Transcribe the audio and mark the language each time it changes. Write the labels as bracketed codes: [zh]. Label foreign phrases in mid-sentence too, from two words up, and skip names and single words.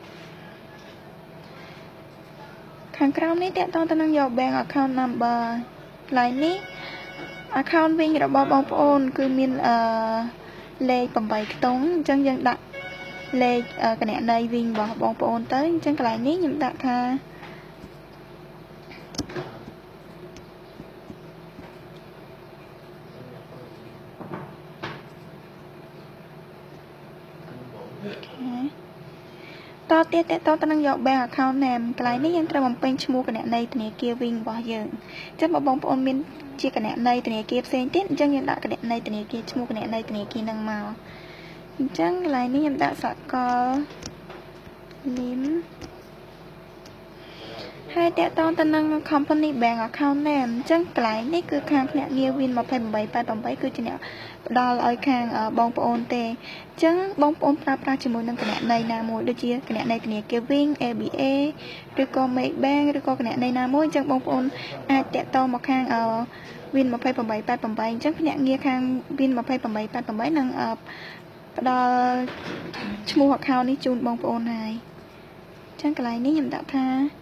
[km] ខាងក្រោមនេះតកតងទៅនឹងយក [en] bank account number [km] កន្លែងនេះ account វិញរបស់បងប្អូនគឺមានលេខ8ខ្ទង់អញ្ចឹងយើងដាក់លេខគណនីវិញរបស់បងប្អូនទៅអញ្ចឹងកន្លែងនេះខ្ញុំដាក់ថា តទៀតតទៅនឹងយក [en] bank account name [km] កន្លែងនេះយើងត្រូវបំពេញឈ្មោះគណនីធនាគារវិញរបស់យើងអញ្ចឹងបើបងប្អូនមានជាគណនីធនាគារផ្សេងទៀតអញ្ចឹងយើងដាក់គណនីធនាគារឈ្មោះគណនីធនាគារហ្នឹងមកអញ្ចឹងកន្លែងនេះខ្ញុំដាក់សកល lim ហើយតទៅនឹង [en] company bank account name [km] អញ្ចឹងកន្លែងនេះគឺខាងភ្នាក់ងារ win2888 គឺជាអ្នកផ្ដល់ឲ្យ ខាងបងប្អូនទេអញ្ចឹងបងប្អូនប្រើប្រាស់ជាមួយនឹងគណនីណាមួយដូចជាគណនីធនាគារ Win ABA ឬក៏ Maybank ឬក៏គណនីណាមួយអញ្ចឹងបងប្អូនអាចតាក់ទងមកខាងWin2888អញ្ចឹងភ្នាក់ងារខាង Win2888នឹងផ្ដល់ឈ្មោះ account នេះជូនបងប្អូនហើយអញ្ចឹងកន្លែងនេះខ្ញុំដាក់ថា